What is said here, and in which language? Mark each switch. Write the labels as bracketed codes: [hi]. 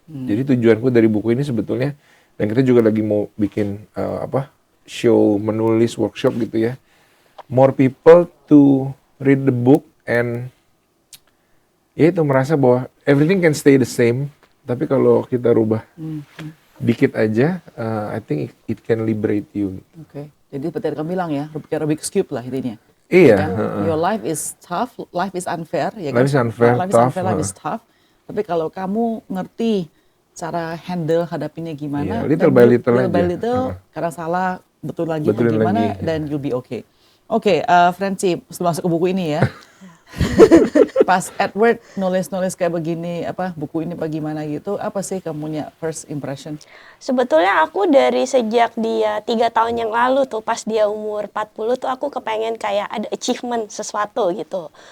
[id] Jadi tujuanku dari buku ini sebetulnya, dan kita juga lagi mau bikin show menulis workshop gitu ya, more people to read the book and ya itu merasa bahwa everything can stay the same, tapi kalau kita rubah dikit aja, I think it can liberate you. Oke. Jadi seperti yang kamu bilang ya, Rubik's Cube lah intinya. Iya. [en] Your life is tough, life is unfair, ya kan? Life is unfair, tough. [id] Life is tough. Tapi kalau kamu ngerti cara handle hadapinnya gimana, [en] Iya, little by little aja. [id] kadang salah, betul lagi atau Betulin gimana, lagi, [en] dan you'll be okay. [id] Oke, Francie, sebelum masuk ke buku ini ya. Pas Edward nulis kayak begini, buku ini bagaimana gitu, apa sih kamunya first impression? Sebetulnya aku dari sejak dia 3 tahun yang lalu tuh, pas dia umur 40 tuh aku kepengen kayak ada achievement sesuatu gitu.